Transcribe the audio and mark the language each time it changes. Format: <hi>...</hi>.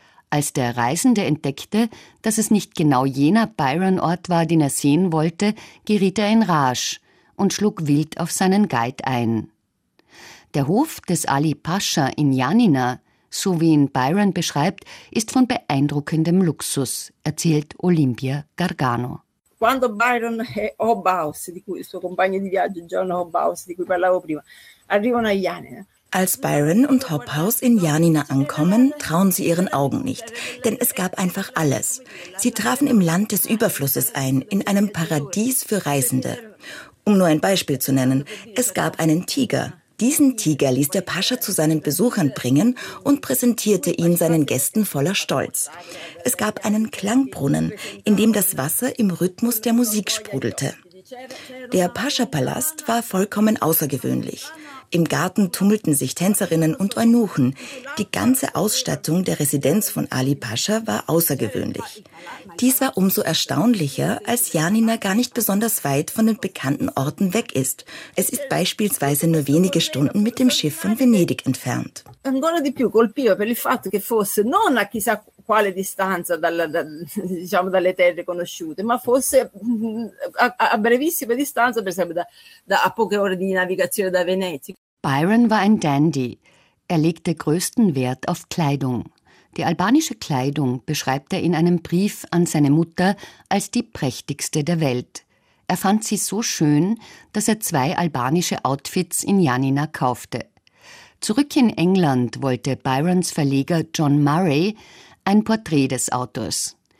<de>Als der Reisende entdeckte, dass es nicht genau jener Byron-Ort war, den er sehen wollte, geriet er in Rage und schlug wild auf seinen Guide ein. Der Hof des Ali Pascha in Janina, so wie ihn Byron beschreibt, ist von beeindruckendem Luxus, erzählt Olimpia Gargano.</de> <it>Quando Byron e Hobhouse, di cui il suo compagno di viaggio John Hobhouse, di cui parlavo prima, arrivano a Janina.</it> <de>Als Byron und Hobhouse in Janina ankommen, trauen sie ihren Augen nicht, denn es gab einfach alles. Sie trafen im Land des Überflusses ein, in einem Paradies für Reisende. Um nur ein Beispiel zu nennen, es gab einen Tiger. Diesen Tiger ließ der Pascha zu seinen Besuchern bringen und präsentierte ihn seinen Gästen voller Stolz. Es gab einen Klangbrunnen, in dem das Wasser im Rhythmus der Musik sprudelte. Der Pascha-Palast war vollkommen außergewöhnlich. Im Garten tummelten sich Tänzerinnen und Eunuchen. Die ganze Ausstattung der Residenz von Ali Pascha war außergewöhnlich. Dies war umso erstaunlicher, als Janina gar nicht besonders weit von den bekannten Orten weg ist. Es ist beispielsweise nur wenige Stunden mit dem Schiff von Venedig entfernt.</de> <it>Ancora di più colpiva per il fatto che fosse non a chissà quale distanza diciamo dalle terre conosciute, ma fosse a brevissima distanza, per esempio, a poche ore di navigazione da Venezia.</it> <de>Byron war ein Dandy. Er legte größten Wert auf Kleidung. Die albanische Kleidung beschreibt er in einem Brief an seine Mutter als die prächtigste der Welt. Er fand sie so schön, dass er 2 albanische Outfits in Janina kaufte. Zurück in England wollte Byrons Verleger John Murray ein Porträt des Autors.</de>